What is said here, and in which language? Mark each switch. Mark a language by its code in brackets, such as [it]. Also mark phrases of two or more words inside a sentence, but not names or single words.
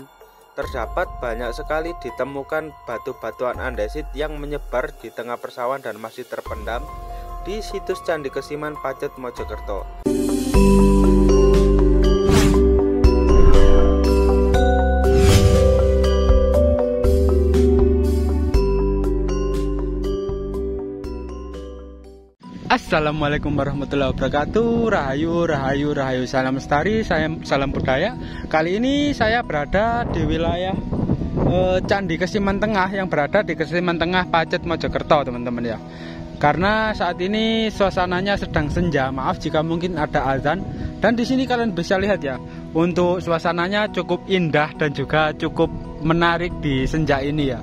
[id] Terdapat banyak sekali ditemukan batu-batuan andesit yang menyebar di tengah persawahan dan masih terpendam di situs Candi Kesiman Pacet Mojokerto. [ar] السلام عليكم ورحمة الله وبركاته. [id] Rahayu, salam lestari, salam budaya. Kali ini saya berada di wilayah Candi Kesiman Tengah yang berada di Kesiman Tengah Pacet Mojokerto, teman-teman ya. Karena saat ini suasananya sedang senja, maaf jika mungkin ada azan. Dan di sini kalian bisa lihat ya, untuk suasananya cukup indah dan juga cukup menarik di senja ini ya.